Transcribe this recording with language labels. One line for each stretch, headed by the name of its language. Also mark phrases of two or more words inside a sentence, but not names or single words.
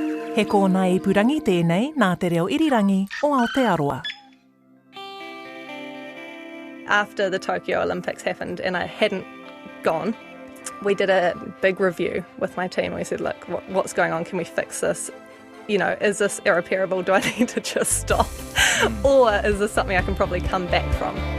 Māori: He kōna ipurangi tēnei nā te reo irirangi o Aotearoa.
English: After the Tokyo Olympics happened and I hadn't gone, we did a big review with my team. We said, look, what's going on? Can we fix this? You know, is this irreparable? Do I need to just stop? Or is this something I can probably come back from?